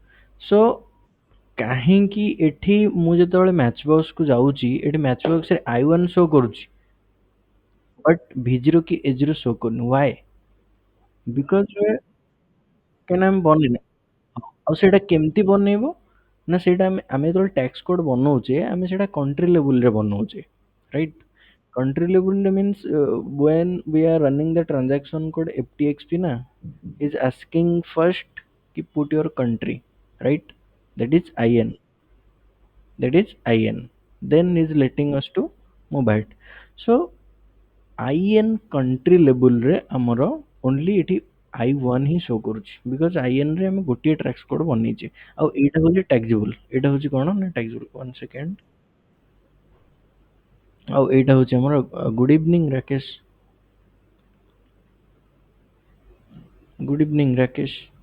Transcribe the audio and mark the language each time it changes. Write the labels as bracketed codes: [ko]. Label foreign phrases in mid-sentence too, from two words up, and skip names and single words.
[or] ସୋ କାହିଁକି ଏଠି ମୁଁ ଯେତେବେଳେ [en] match box [or] କୁ ଯାଉଛି ଏଠି [en] match box [or] ରେ I1 ଶୋ କରୁଛି, ବଟ୍ V0 କି A0 ଶୋ କରୁନି? [en] why? because [or] କାହିଁକିନା ଆମେ ବନେଇନେ। ଆଉ ସେଇଟା କେମିତି ବନେଇବ? ନା ସେଇଟା ଆମେ ଯେତେବେଳେ [en] tax code [or] ବନଉଛେ ଆମେ ସେଇଟା [en] country levelରେ [or] ବନଉଛେ, ରାଇଟ୍? [en] country level means when we are running the transaction code FTXP na is asking first ki put your country, right? That is IN, then is letting us to move ahead. So IN country level [or] ରେ ଆମର only ଏଠି I1 ହିଁ ଶୋ କରୁଛି, ବିକଜ IN ରେ ଆମେ ଗୋଟିଏ [en] tax code [or] ବନେଇଛେ। ଆଉ ଏଇଟା ହଉଛି ଟ୍ୟାକ୍ସିବୁଲ, ଏଇଟା ହଉଛି କ'ଣ ନା ଟ୍ୟାକ୍ସିବୁଲ। [en] one second. [or] ଆଉ ଏଇଟା ହଉଛି ଆମର [en] good evening [or] ରାକେଶ। [en] good evening ରାକେଶ।